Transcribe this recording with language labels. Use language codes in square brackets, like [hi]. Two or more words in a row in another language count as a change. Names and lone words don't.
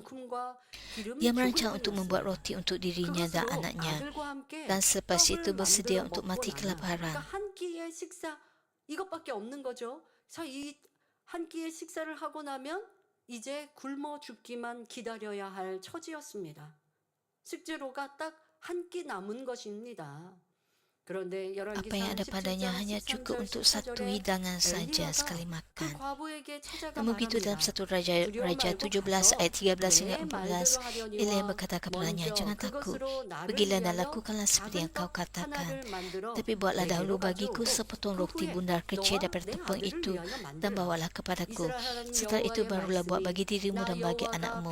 [id] Dia merancang untuk membuat roti untuk dirinya dan anaknya dan selepas itu bersedia untuk mati kelaparan. [ko] 한 끼의 식사 이것밖에 없는 거죠. 자, 이 한 끼의 식사를 하고 나면 이제 굶어 죽기만 기다려야 할 처지였습니다. 식재료가 딱 한 끼 남은 것입니다. 그런데 열왕기 [id] Apa yang ada [ko] 37장 [id] padanya hanya cukup [ko] 13절 [id] untuk satu [ko] 14절에 [id] hidangan saja [ko] 엘리야가 [id] sekali [ko] 그 [id] makan. [ko] 과부에게 찾아가 [id] Namun begitu dalam [ko] 말합니다. [id] 1 Raja 17 ayat 13 hingga 14, Elia berkata kepadanya, jangan takut, pergilah dan lakukanlah seperti yang kau katakan. Tapi buatlah dahulu bagiku sepotong roti bundar kecil daripada tepung itu dan bawalah kepadaku. Setelah itu barulah buat bagi dirimu dan bagi anakmu.